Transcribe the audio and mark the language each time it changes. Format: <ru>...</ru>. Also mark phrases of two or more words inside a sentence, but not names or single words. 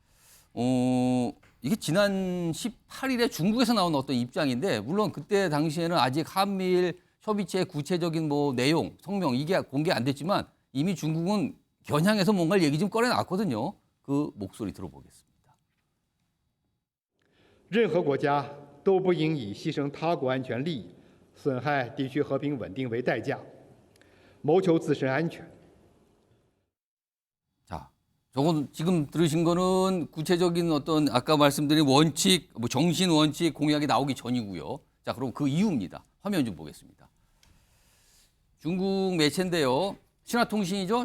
<ko>이게 지난 18일에 중국에서 나온 어떤 입장인데, 물론 그때 당시에는 아직 한미일 협의체의 구체적인 뭐 내용, 성명 이게 공개 안 됐지만 이미 중국은 겨냥해서 뭔가를 얘기 좀 꺼내놨거든요. 그 목소리 들어보겠습니다.</ko> <zh>任何国家都不应以牺牲他国安全利益、损害地区和平稳定为代价，谋求自身安全。</zh> <ko>자, 저건 지금 들으신 거는 구체적인 어떤 아까 말씀드린 원칙, 뭐 정신 원칙 공약이 나오기 전이고요. 자, 그럼 그 이유입니다. 화면 좀 보겠습니다. 중국 매체인데요. 신화통신이죠.</ko>